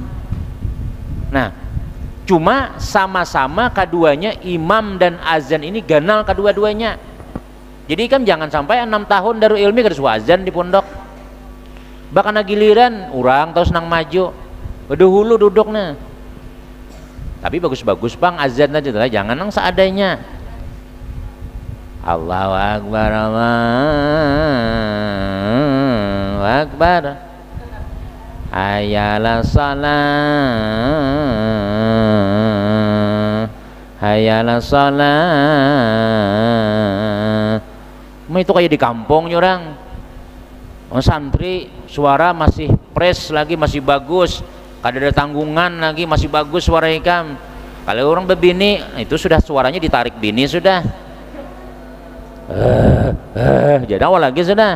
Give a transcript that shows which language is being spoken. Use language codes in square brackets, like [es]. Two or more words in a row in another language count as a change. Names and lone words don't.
[bjn] Nah, cuma sama-sama keduanya imam dan azan ini ganal kedua-duanya. Jadi kan jangan sampai 6 tahun Darul Ilmi kada azan di pondok. Bahkan giliran orang terus nang maju berdahulu duduknya. Tapi bagus-bagus bang azan aja lah, jangan nang seadanya. [ar] الله أكبر، الله أكبر، حي على الصلاة، حي على الصلاة. [bjn] Itu kayak di kampung orang santri suara masih fresh lagi, masih bagus, kada ada tanggungan lagi, masih bagus suara ikam. Kalau orang bebini itu sudah suaranya ditarik bini sudah, jadi awal lagi sudah.